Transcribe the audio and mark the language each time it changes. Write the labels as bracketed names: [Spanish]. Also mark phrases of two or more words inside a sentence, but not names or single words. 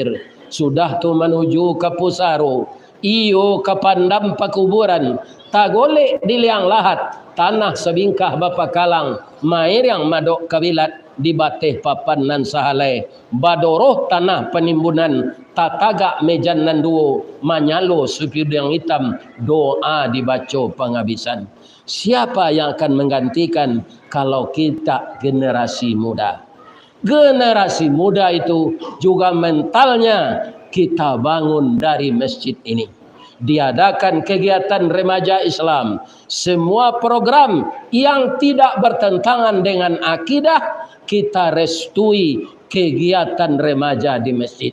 [Minangkabau] Sudah tu menuju ke pusaro, iyo ke pandam pakuburan, tagolek di liang lahat, tanah sebingkah bapa kalang, mair yang madok kabilat, di bateh papan nan sahalai, badoroh tanah penimbunan, tatagak mejan nan duo, manyalo supir yang hitam, doa dibaca penghabisan. [Indonesian] Siapa yang akan menggantikan kalau kita generasi muda? Generasi muda itu juga mentalnya kita bangun dari masjid ini. Diadakan kegiatan remaja Islam, semua program yang tidak bertentangan dengan akidah kita restui kegiatan remaja di masjid.